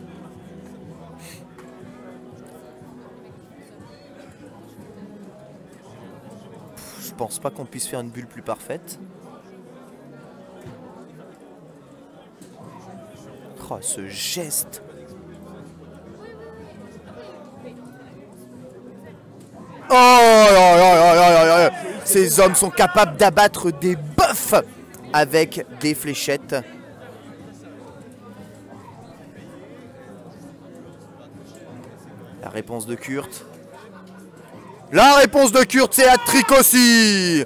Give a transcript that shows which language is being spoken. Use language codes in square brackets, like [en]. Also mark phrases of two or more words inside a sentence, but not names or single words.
[fr] Je pense pas qu'on puisse faire une bulle plus parfaite. Oh, ce geste. Oh là là là là là là. Ces hommes sont capables d'abattre des bœufs avec des fléchettes. La réponse de Kurt. La réponse de Kurt, c'est hat-trick aussi.